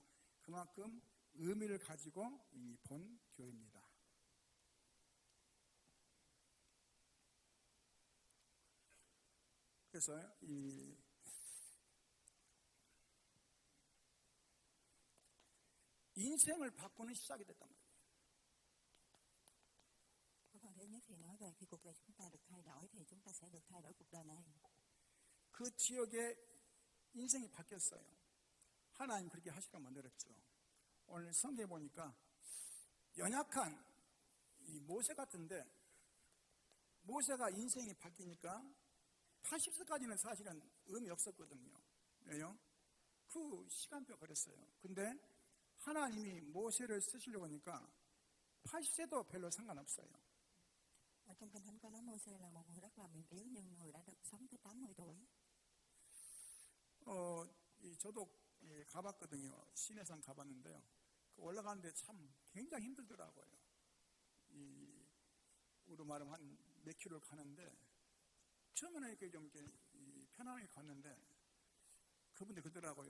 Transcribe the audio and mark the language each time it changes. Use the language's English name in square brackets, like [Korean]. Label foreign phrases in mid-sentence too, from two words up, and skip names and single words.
[Korean] 그만큼 의미를 가지고 본 교회입니다. 그래서 이 인생을 바꾸는 시작이 됐단 말이에요. [Vietnamese] Câu phần thứ nhất thì nói về khi cuộc đời chúng ta được thay đổi thì chúng ta sẽ được thay đổi cuộc đời này. [Korean] 그 지역의 인생이 바뀌었어요. 하나님 그렇게 하시라 만들었죠. 오늘 성경에 보니까 연약한 이 모세 같은데 모세가 인생이 바뀌니까 80세까지는 사실은 의미 없었거든요. 왜요? 그 시간표가 그랬어요. 근데 하나님이 모세를 쓰시려고 하니까 80세도 별로 상관없어요. [Vietnamese] Ở trong Kinh Thánh có nói Mô-sê là một người rất là mềm yếu nhưng người đã được sống tới 80 tuổi. [Korean] 저도 가봤거든요. 시내산 가봤는데요. 올라가는데 참 굉장히 힘들더라고요. 우리 말하면 한 몇 킬로를 가는데 처음에는 이렇게 좀 편안하게 갔는데 그분들 그러더라고요.